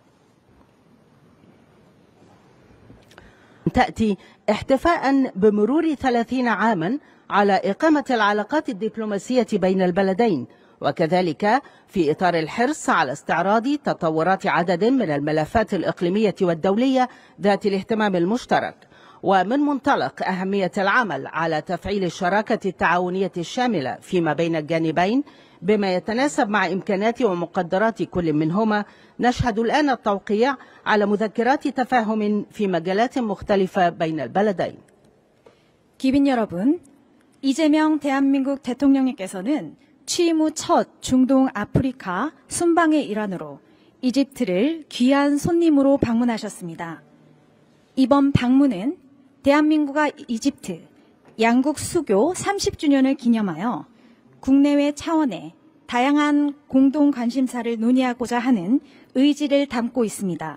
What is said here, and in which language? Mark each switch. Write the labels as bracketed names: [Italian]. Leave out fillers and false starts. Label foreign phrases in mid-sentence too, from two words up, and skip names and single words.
[Arabic] تأتي احتفاء بمرور 30 عاما على إقامة العلاقات الدبلوماسية بين البلدين، وكذلك في إطار الحرص على استعراض تطورات عدد من الملفات الإقليمية والدولية ذات الاهتمام المشترك، ومن منطلق أهمية العمل على تفعيل الشراكة التعاونية الشاملة فيما بين الجانبين بما يتناسب مع إمكانات ومقدرات كل منهما. نشهد الآن التوقيع على مذكرات تفاهم في مجالات مختلفة بين البلدين. [Korean] 기빈 여러분, 이재명 대한민국 대통령님께서는 취임 후 첫 중동 아프리카 순방의 일환으로 이집트를 귀한 손님으로 방문하셨습니다. 이번 방문은 대한민국과 이집트 양국 수교 30주년을 기념하여 국내외 차원의 다양한 공동 관심사를 논의하고자 하는 의지를 담고 있습니다.